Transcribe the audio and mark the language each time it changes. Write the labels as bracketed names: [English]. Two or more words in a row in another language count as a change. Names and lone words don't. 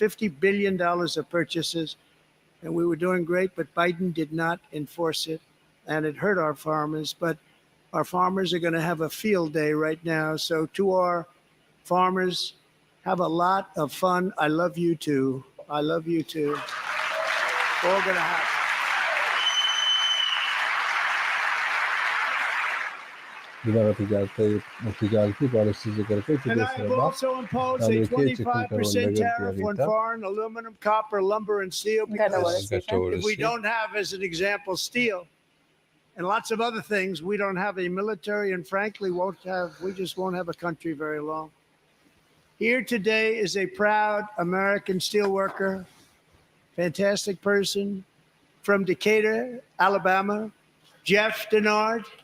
[English] $50 billion of purchases, and we were doing great, but Biden did not enforce it, and it hurt our farmers. But our farmers are going to have a field day right now. So to our farmers, have a lot of fun. I love you too. I love you too. It's all going to happen. [Pashto] دغه تجارتي پالیسي ذکر کوي چې [English] And [Pashto] د [English] I have [Pashto] سره [English] also imposed a 25% tariff on foreign aluminum, copper, lumber, and steel because if we don't have, as an example, steel and lots of other things, we don't have a military and frankly we just won't have a country very long. Here today is a proud American steelworker, fantastic person from Decatur, Alabama, Jeff Denard.